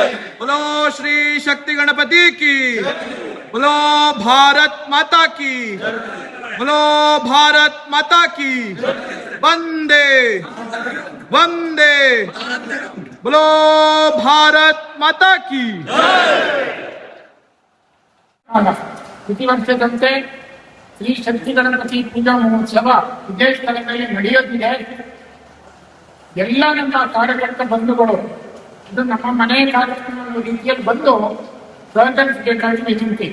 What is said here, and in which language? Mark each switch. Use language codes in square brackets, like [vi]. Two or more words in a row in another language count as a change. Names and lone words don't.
[hi] बोलो श्री शक्ति गणपति की जय। बोलो भारत माता की जय। बोलो भारत माता की जय। वंदे वंदे बोलो भारत माता की [kn] ಪ್ರತಿವರ್ಷದಂತೆ ಶ್ರೀ ಶಕ್ತಿ ಗಣಪತಿ ಪೂಜಾ ಮಹೋತ್ಸವ ಇದೇ ಸ್ಥಳದಲ್ಲಿ ನಡೆಯುತ್ತಿದೆ. ಎಲ್ಲ ನಮ್ಮ ಕಾರ್ಯಕರ್ತ ಬಂಧುಗಳು ಇದು ನಮ್ಮ ಮನೆ ಕಾರ್ಯಕ್ರಮ ರೀತಿಯಲ್ಲಿ ಬಂದು ಸಹಕರಿಸಬೇಕಾಗಿ ವಿನಂತಿ.